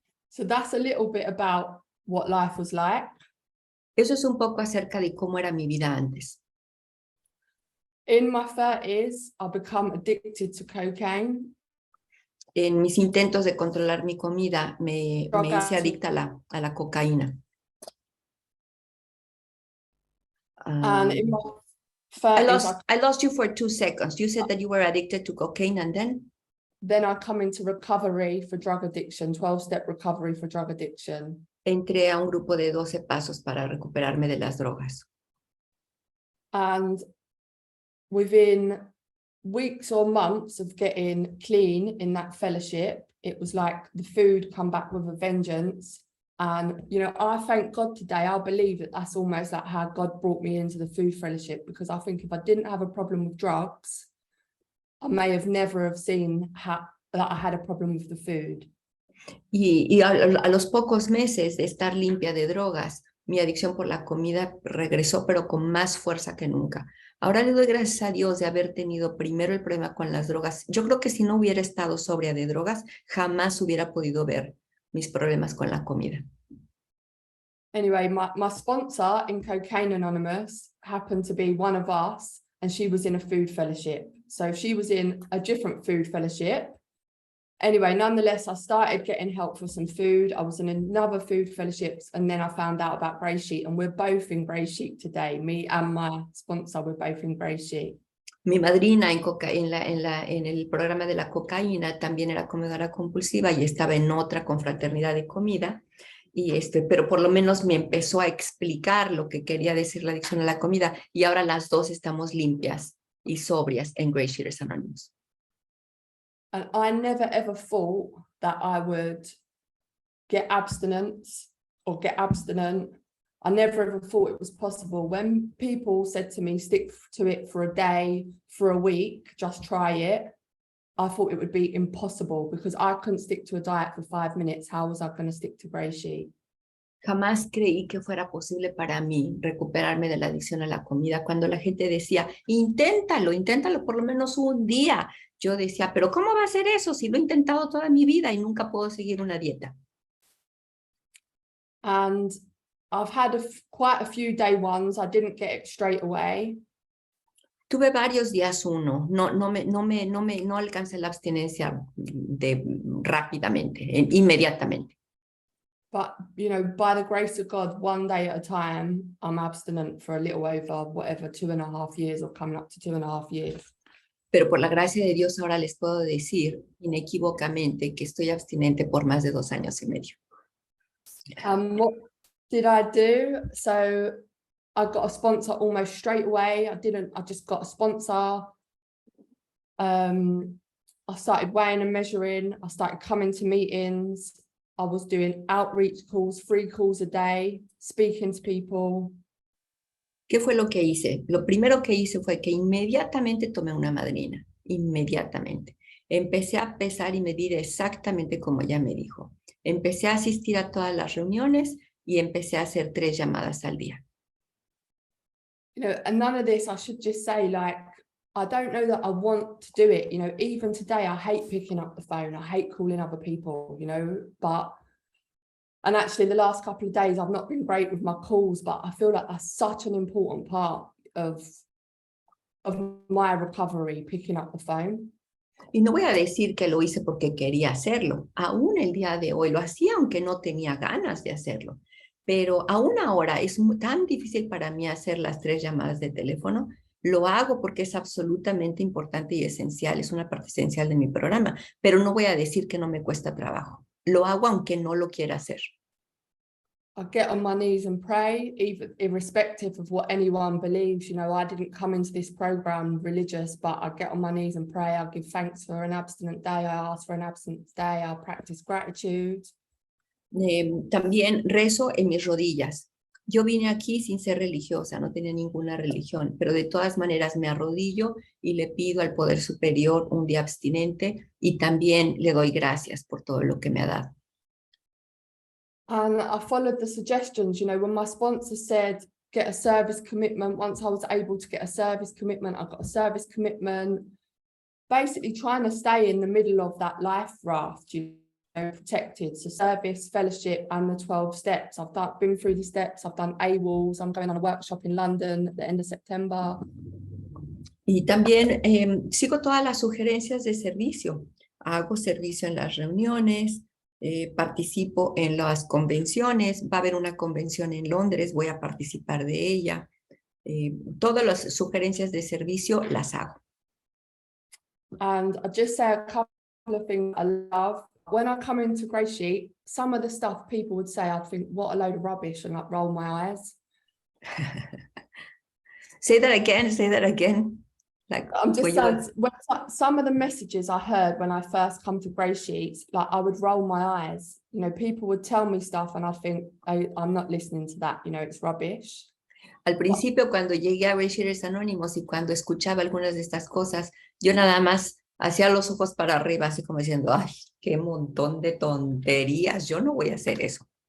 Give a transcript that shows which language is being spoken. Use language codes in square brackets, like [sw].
[en] So that's a little bit about what life was like. [es] Eso es un poco acerca de cómo era mi vida antes. [en] In my 30s, I become addicted to cocaine. [es] En mis intentos de controlar mi comida, me hice adicta a la cocaína. [en] And in my 30s, I lost you for 2 seconds. You said that you were addicted to cocaine and then I come into recovery for drug addiction, 12-step recovery for drug addiction. [es] Entré a un grupo de 12 pasos para recuperarme de las drogas. [en] And within weeks or months of getting clean in that fellowship, it was like the food come back with a vengeance. And, you know, I thank God today. I believe that that's almost like how God brought me into the food fellowship, because I think if I didn't have a problem with drugs, I may have never have seen that I had a problem with the food. [es] Y a los pocos meses de estar limpia de drogas, mi adicción por la comida regresó, pero con más fuerza que nunca. Ahora le doy gracias a Dios de haber tenido primero el problema con las drogas. Yo creo que si no hubiera estado sobria de drogas, jamás hubiera podido ver mis problemas con la comida. [en] Anyway, my sponsor in Cocaine Anonymous happened to be one of us, and she was in a food fellowship. So she was in a different food fellowship. Anyway, nonetheless, I started getting help for some food. I was in another food fellowships, and then I found out about GreySheet, and we're both in GreySheet today. Me and my sponsor, we're both in GreySheet. [es] Mi madrina en el programa de la cocaína también era comedora compulsiva y estaba en otra confraternidad de comida, pero por lo menos me empezó a explicar lo que quería decir la adicción a la comida, y ahora las dos estamos limpias y sobrias en GreySheeters Anónimos. [en] And I never ever thought that I would get abstinence or get abstinent. I never ever thought it was possible. When people said to me, stick to it for a day, for a week, just try it, I thought it would be impossible because I couldn't stick to a diet for 5 minutes. How was I going to stick to GreySheet? [es] Jamás creí que fuera posible para mí recuperarme de la adicción a la comida. Cuando la gente decía, inténtalo por lo menos un día, yo decía, pero ¿cómo va a ser eso si lo he intentado toda mi vida y nunca puedo seguir una dieta? [en] And I've had quite a few day ones. I didn't get it straight away. [es] Tuve varios días uno, no alcancé la abstinencia rápidamente, inmediatamente. [en] But, you know, by the grace of God, one day at a time, I'm abstinent for a little over, whatever, 2.5 years or coming up to 2.5 years. [es] Pero por la gracia de Dios ahora les puedo decir inequívocamente que estoy abstinente por más de 2 años y medio. [en] What did I do? So I got a sponsor almost straight away. I just got a sponsor. I started weighing and measuring. I started coming to meetings. I was doing outreach calls, 3 calls a day, speaking to people. [es] ¿Qué fue lo que hice? Lo primero que hice fue que inmediatamente tomé una madrina, inmediatamente. Empecé a pesar y medir exactamente como ella me dijo. Empecé a asistir a todas las reuniones y empecé a hacer 3 llamadas al día. [en] You know, and none of this, I should just say, like, I don't know that I want to do it. You know, even today, I hate picking up the phone. I hate calling other people, you know, and actually the last couple of days, I've not been great with my calls, but I feel like that's such an important part of my recovery, picking up the phone. [es] Y no voy a decir que lo hice porque quería hacerlo. Aún el día de hoy lo hacía aunque no tenía ganas de hacerlo. Pero aún ahora es tan difícil para mí hacer las 3 llamadas de teléfono. Lo hago porque es absolutamente importante y esencial. Es una parte esencial de mi programa. Pero no voy a decir que no me cuesta trabajo. Lo hago aunque no lo quiera hacer. [en] I get on my knees and pray, even irrespective of what anyone believes. You know, I didn't come into this program religious, but I get on my knees and pray. I give thanks for an abstinent day. I ask for an abstinence day. I practice gratitude. [es] También rezo en mis rodillas. Yo vine aquí sin ser religiosa, no tenía ninguna religión, pero de todas maneras me arrodillo y le pido al Poder Superior un día abstinente y también le doy gracias por todo lo que me ha dado. [en] And I followed the suggestions, you know, when my sponsor said, get a service commitment, once I was able to get a service commitment, I got a service commitment, basically trying to stay in the middle of that life raft, you know, protected. So service, fellowship, and the 12 steps. I've been through the steps, I've done AWOLs, I'm going on a workshop in London at the end of September. [es] Y también sigo todas las sugerencias de servicio. Hago servicio en las reuniones, participo en las convenciones. Va a haber una convención en Londres, voy a participar de ella. Todas las sugerencias de servicio las hago. [en] And I'll just say a couple of things I love. When I come into GreySheet, some of the stuff people would say, I'd think, what a load of rubbish, and like roll my eyes. Say that again, say that again. Like, I'm just saying, some of the messages I heard when I first come to GreySheets, like I would roll my eyes. You know, people would tell me stuff and I'd think, I'm not listening to that, you know, it's rubbish. [es] Al principio, cuando llegué a GreySheeters Anónimos y cuando escuchaba algunas de estas cosas, yo nada más hacía los ojos para arriba, así como diciendo, ay, qué montón de tonterías, yo no voy a hacer eso.